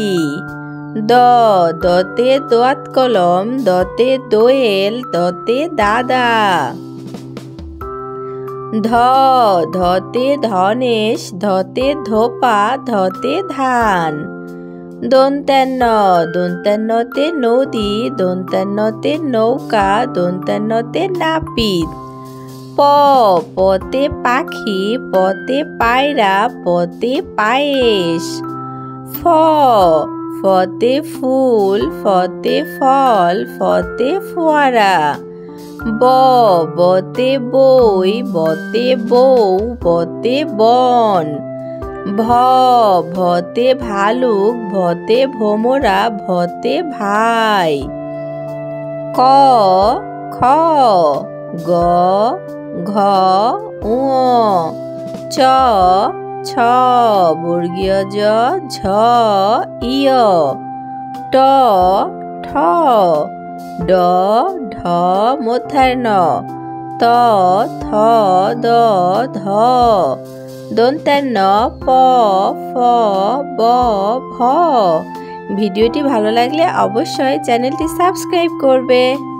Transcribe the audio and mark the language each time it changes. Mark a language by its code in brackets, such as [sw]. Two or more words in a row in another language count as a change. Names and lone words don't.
[bn] দ, দতে দোয়াত কলম, দতে দোয়েল, দতে দাদা। ধ, ধতে ধনেশ, ধতে ধোপা, ধতে ধান। দন্ত্যান্ন, দন্ত্যান্নতে নদী, দন্ত্যান্নতে নৌকা, দন্ত্যান্নতে নাপিত। প, পতে পাখি, পতে পায়রা, পতে পায়েস। ফ, ফতে ফুল, ফতে ফল, ফতে ফোয়ারা। ব, বতে বই, বতে বউ, বতে বন। ভ, ভতে ভালুক, ভতে ভোমরা, ভতে ভাই। ক, খ, গ, ঘ, ঙ। চ, ছ, বর্গীয় জ, ঝ, ইয়। ট, ঠ, ড, ঢ, মূর্ধন্য। ত, থ, দ, ধ। দন্ত্যান্ন, প, ফ, ব, ভ। ভিডিওটি ভালো লাগলে অবশ্যই চ্যানেলটি সাবস্ক্রাইব করবে।